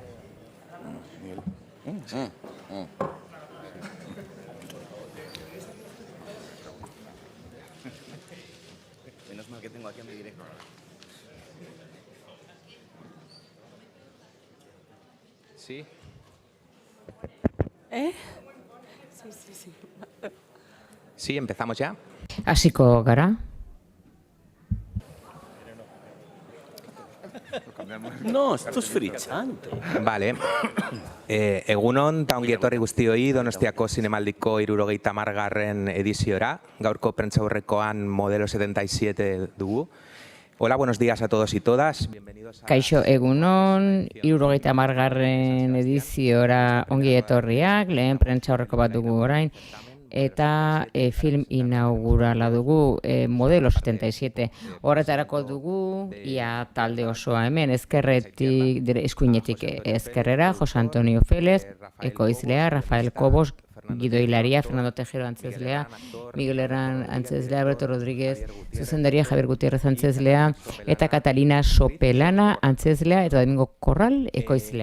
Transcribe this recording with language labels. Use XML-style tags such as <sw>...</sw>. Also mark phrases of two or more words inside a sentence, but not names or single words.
<es>Menos mal que tengo aquí a mi director. Sí. ¿Eh? Sí. Sí, empezamos ya.</es> <eu>Hasiko gara.</eu> <es>No, esto es fritzante. Vale.</es> <eu>Egunon, eta ongi etorri guztioi Donostiako Zinemaldiko 70. ediziora. Gaurko prentsaurrekoan modelo 77 dugu.</eu> <es>Hola, buenos días a todos y todas. Bienvenidos a...</es> <eu>Kaixo egunon, 70. ediziora ongi etorriak, lehen prentsaurreko bat dugu orain, eta film inaugurala dugu modelo 77. Horretarako dugu, ia talde osoa hemen, ezkerretik, eskuinetik ezkerrera, Jose Antonio Félez, ekoizlea, Rafael Cobos, Guido Hilaria, Fernando Tejero antzezlea, Miguel Herran antzezlea, Alberto Rodríguez zuzendaria, Javier Gutiérrez antzezlea, eta Catalina Sopelana antzezlea, eta Domingo Corral ekoizlea.</eu>